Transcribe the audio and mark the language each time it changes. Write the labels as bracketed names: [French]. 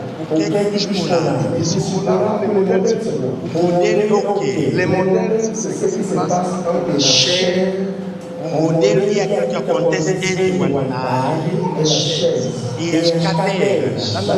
[Portuguese] O que é discipulando? Discipulando o modelo é o quê? O modelo [French] c'est ce qui se passe entre la chair. [Portuguese] O modelo é aquilo que acontece entre o altar e as cadeiras.